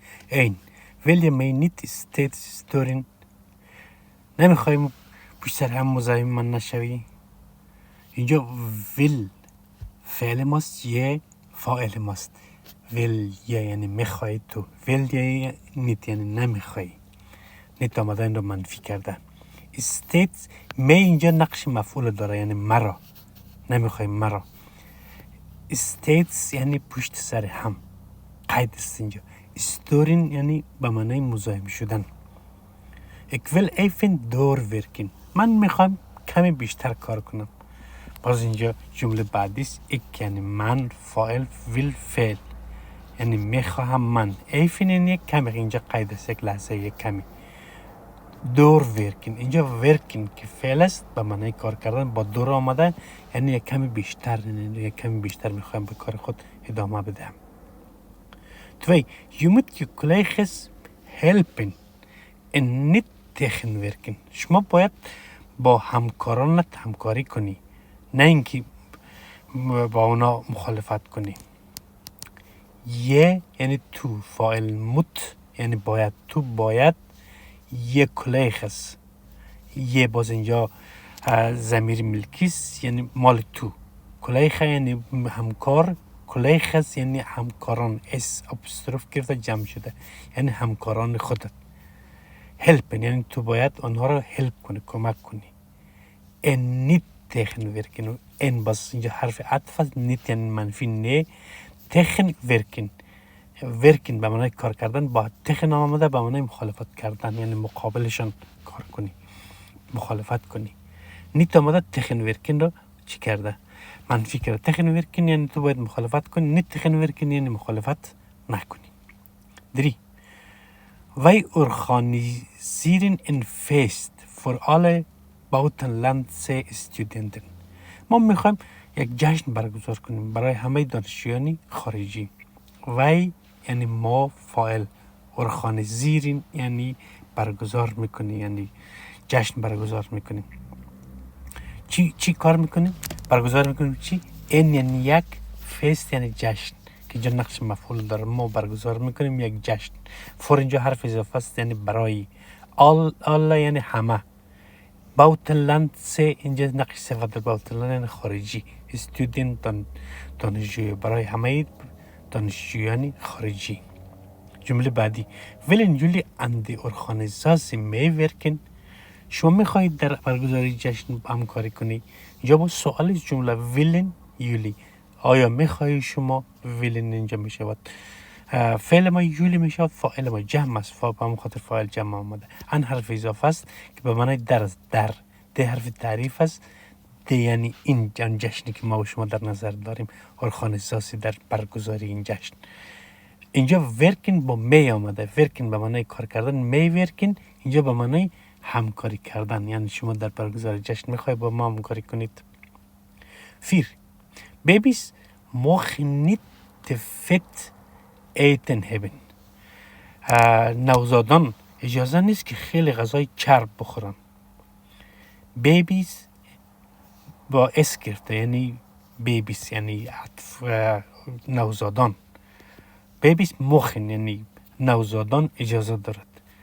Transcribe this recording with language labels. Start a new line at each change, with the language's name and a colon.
Persian: این will you may need state storing. نمیخوایم پشت سر هم مزاحم من نشوی. اینجا will فعل ماست، یه فاعل ماست. will یعنی میخوای تو، will یعنی نیت یعنی نمیخوای. نیت آمده این رو منفی کرده. state می اینجا نقش مفعول داره، یعنی مرا نمیخوای مرا. states یعنی پشت سر هم، قید است اینجا. storing یعنی به معنی مزاحم شدن.
Dutch: Ik wil even doorwerken.
Persian: من میخوام کمی بیشتر کار کنم. باز اینجا جمله بعدی است. ik یعنی من، فاعل، will فعل یعنی میخواهم من. even یعنی یک کمی، اینجا قید است، یک لحظه، یک کمی. doorwerken اینجا ورکن که فعل است به معنی کار کردن، با دور آمده یعنی یک کمی بیشتر، یعنی یک کمی بیشتر میخوایم به کار خود ادامه بدم. 2.
Dutch: Je moet je collega's helpen en niet tegenwerken.
Persian: شما باید با همکارانت همکاری کنی، نه اینکه با اونا مخالفت کنی. یه یعنی تو، فاعل مت یعنی باید، تو باید. یه collega's، یه باز اینجا ضمیر ملکی است یعنی مال تو. collega یعنی همکار، collega's یعنی همکاران، اس اپوستروف گرفته جمع شده یعنی همکاران خودت. help یعنی تو باید آنها را help کنی، کمک کنی.
Dutch: en niet tegenwerken،
Persian: en باز اینجا حرف عطف است، نیت یعنی منفی، نه. tegenwerken ورکن به معنی کار کردن، با تخن آمده به معنی مخالفت کردن، یعنی مقابلشان کار کنی، مخالفت کنی. نیت آمده تخن ورکن رو چی کرده؟ منفی کرده. تخن ورکن یعنی تو باید مخالفت کنی، نیت تخن ورکن یعنی مخالفت نکنی. 3.
Dutch: Wij organiseren een feest voor alle buitenlandse studenten.
Persian: ما میخوایم یک جشن برگزار کنیم برای همه دانشجویان خارجی. وی یعنی ما، فاعل. ارخانزیرین یعنی برگزار میکنی، یعنی جشن برگزار میکنیم. چی کار میکنیم؟ برگزار میکنیم چی؟ این یعنی یک، فست یعنی جشن که جا نقش مفعول داره. ما برگزار میکنیم یک جشن. فور اینجا حرف اضافه است یعنی برای. آل یعنی همه. باوتنلند سه اینجا نقش صفت در باوتنلند یعنی خارجی. استودنت دانشجوی، برای همه دانشجویان خارجی. جمله بعدی
Dutch: willen jullie aan de organisatie meewerken.
Persian: شما میخواهید در برگزاری جشن همکاری کنی. اینجا با سوال جمله
Dutch: willen jullie،
Persian: آیا میخواهی شما؟ willen اینجا میشود فعل ما، یولی میشود فاعل ما، جمع است، به همون خاطر فاعل جمع آمده. ان حرف اضافه است که به معنی در است. در ده حرف تعریف است. ده یعنی این جشنی که ما و شما در نظر داریم، ارخانزاسی در برگزاری این جشن. اینجا ورکن با می آمده. ورکن به معنی کار کردن، می ورکن اینجا به معنی همکاری کردن، یعنی شما در برگزاری جشن میخوای با ما همکاری کنید. 4.
Dutch: Baby's mogen niet te vet eten hebben.
Persian: نوزادان اجازه نیست که خیلی غذای چرب بخورن. بیبیز با اس گرفته یعنی بیبیز یعنی نوزادان. بیبیز مخن یعنی نوزادان اجازه دارد.